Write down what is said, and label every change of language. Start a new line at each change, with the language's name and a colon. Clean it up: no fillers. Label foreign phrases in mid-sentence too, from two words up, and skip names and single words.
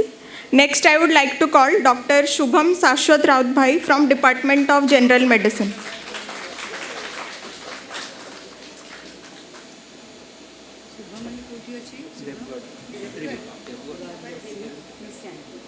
English: Next, I would like to call Dr. Shubham Sashwat Raut Bhai from Department of General Medicine.
Odia: ଶୁଭମଣି କୋଉଠି ଅଛି?
English: Please stand.